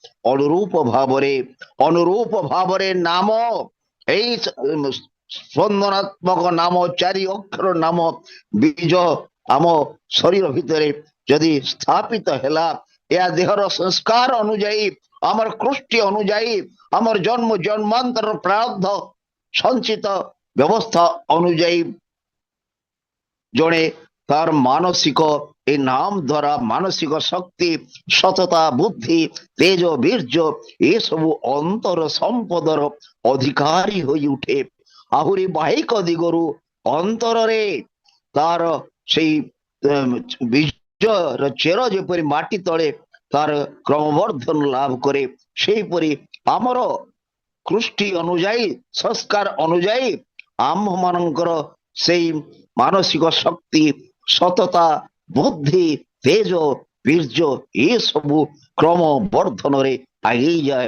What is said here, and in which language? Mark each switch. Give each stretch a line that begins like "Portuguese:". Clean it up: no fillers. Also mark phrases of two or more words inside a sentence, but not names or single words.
Odia: ଅନୁରୂପ ଭାବରେ ନାମ, ଏଇ ସ୍ପନ୍ଦନାତ୍ମକ ନାମ, ଚାରି ଅକ୍ଷର ନାମ ବୀଜ ଆମ ଶରୀର ଭିତରେ ଯଦି ସ୍ଥାପିତ ହେଲା, ଏହା ଦେହର ସଂସ୍କାର ଅନୁଯାୟୀ, ଆମର କୃଷ୍ଟି ଅନୁଯାୟୀ, ଆମର ଜନ୍ମାନ୍ତର ପ୍ରାରବ୍ଧ ସଞ୍ଚିତ ବ୍ୟବସ୍ଥା ଅନୁଯାୟୀ ଜଣେ ତାର ମାନସିକ ଏଇ ନାମ ଦ୍ୱାରା ମାନସିକ ଶକ୍ତି, ସତତା, ବୁଦ୍ଧି, ତେଜ, ବୀର୍ଯ୍ୟ ଏସବୁ ଅନ୍ତର ସମ୍ପଦର ଅଧିକାରୀ ହୋଇ ଉଠେ। ଆହୁରି ବାହିକ ଦିଗରୁ ଅନ୍ତରରେ ତାର ସେଇ ବୀଜର ଚେର ଯେପରି ମାଟି ତଳେ ତାର କ୍ରମବର୍ଦ୍ଧନ ଲାଭ କରେ, ସେହିପରି ଆମର କୃଷ୍ଟି ଅନୁଯାୟୀ, ସଂସ୍କାର ଅନୁଯାୟୀ ଆମ୍ଭ ମାନଙ୍କର ସେଇ ମାନସିକ ଶକ୍ତି, ସତତା, ବୁଦ୍ଧି, ତେଜ, ବୀର୍ଯ୍ୟ ଏସବୁ କ୍ରମ ବର୍ଦ୍ଧନରେ ଆଗେଇ ଯାଏ।